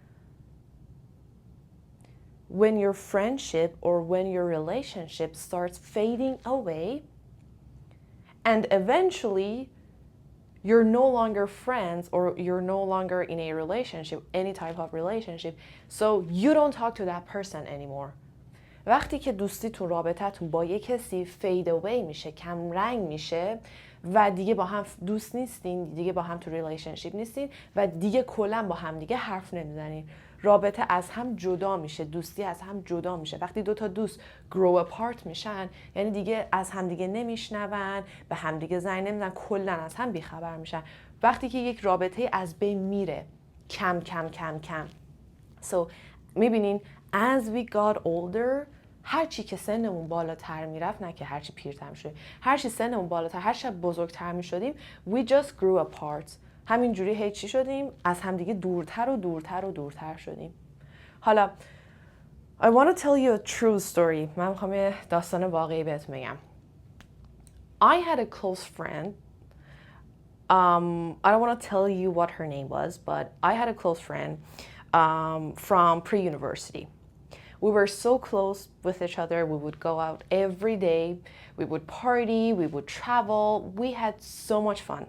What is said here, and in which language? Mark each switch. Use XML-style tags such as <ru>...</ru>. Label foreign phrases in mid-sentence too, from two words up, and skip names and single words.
<en>When your friendship or when your relationship starts fading away and eventually you're no longer friends or you're no longer in a relationship, any type of relationship, so you don't talk to that person anymore.</en> <fa>وقتی که دوستیتون رابطتون با یک کسی</fa> <en>fade away</en> <fa>میشه، کم رنگ میشه و دیگه با هم دوست نیستین، دیگه با هم تو ریلیشنشیپ نیستین و دیگه کلا با هم دیگه حرف نمیزنین، رابطه از هم جدا میشه، دوستی از هم جدا میشه. وقتی دو تا دوست</fa> <en>grow apart</en> <fa>میشن یعنی دیگه از هم دیگه نمیشنون، به هم دیگه زنگ نمیزنن، کلا از هم بیخبر میشن. وقتی که یک رابطه از بین میره کم کم کم کم.</fa> <en>So میبینین as we got older،</en> <fa>هرچی که سنمون بالاتر میرفت، نه که هرچی پیرتر میشدیم، هرچی سنمون بالاتر، هرچی بزرگتر میشدیم،</fa> <en>we just grew apart.</en> <fa>همینجوری هی چی شدیم؟ از همدیگه دورتر و دورتر و دورتر شدیم.</fa> <en>حالا I want to tell you a true story.</en> <fa>من میخوام یه داستان واقعی بهتون بگم.</fa> <en>I had a close friend. I don't want to tell you what her name was, but I had a close friend from pre-university. We were so close with each other. We would go out every day. We would party. We would travel. We had so much fun.</en>